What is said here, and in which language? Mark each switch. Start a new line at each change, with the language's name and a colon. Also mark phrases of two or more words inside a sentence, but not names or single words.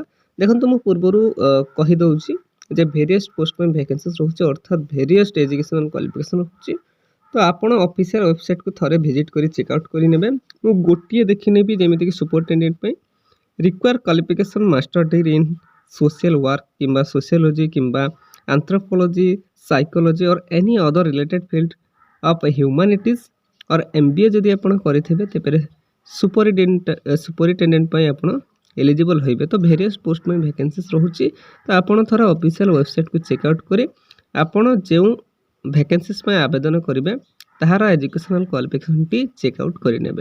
Odia: ଦେଖନ୍ତୁ ମୁଁ ପୂର୍ବରୁ କହିଦେଉଛି ଯେ
English: various post
Odia: ପାଇଁ ଭ୍ୟାକେନ୍ସିଜ୍ ରହୁଛି, ଅର୍ଥାତ୍
English: various educational qualification
Odia: ରହୁଛି। ତ ଆପଣ
English: official websiteକୁ
Odia: ଥରେ ଭିଜିଟ୍ କରି
English: check out
Odia: କରିନେବେ। ମୁଁ ଗୋଟିଏ ଦେଖିନେବି, ଯେମିତିକି ସୁପରିଟେଣ୍ଡେଣ୍ଟ ପାଇଁ
English: require qualification master degree in social work କିମ୍ବା sociology କିମ୍ବା anthropology, psychology or any other related field of humanities or MBA
Odia: ଯଦି ଆପଣ କରିଥିବେ, ତେବେ ସୁପରିଟେଣ୍ଡେଣ୍ଟ ପାଇଁ ଆପଣ ଏଲିଜିବଲ୍ ହୋଇବେ। ତ
English: various post
Odia: ପାଇଁ ଭ୍ୟାକେନ୍ସିଜ୍ ରହୁଛି। ତ ଆପଣ ଥରେ
English: official websiteକୁ check out
Odia: କରି ଆପଣ ଯେଉଁ ଭ୍ୟାକେନ୍ସିଜ୍ ପାଇଁ ଆବେଦନ କରିବେ ତାହାର
English: educational qualificationଟି check out
Odia: କରିନେବେ।